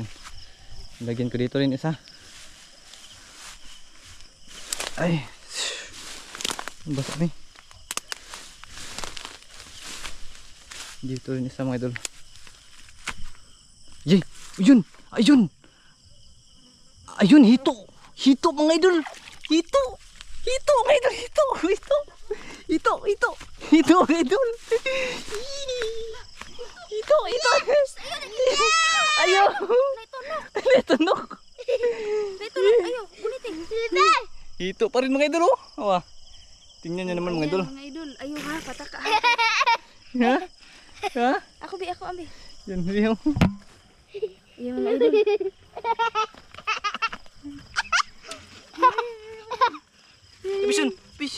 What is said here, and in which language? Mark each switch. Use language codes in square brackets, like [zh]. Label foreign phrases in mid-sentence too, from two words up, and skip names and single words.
[tl] Lagyan ko dito rin isa. Ay. [ceb] Basa ni. [tl] Dito rin isa mga idol. Yay! Ayun! Ayun! Ayun! Hito! Hito mga idol! Hito! Hito mga idol! Hito! Hito! Hito! Hito! Hito mga idol! Hito! Hito! [ceb] Ayaw! Netunok! Netunok! Ayaw! Ulitin! [tl] Hito pa rin mga idol oh! Awa! Tingnan nyo naman mga idol. [ceb] Mga idol! Ayaw ha! Pataka! Ha? Ha? Ako ambi. [tl] Yan yung. Yung mga idol. [en] Mission, fish.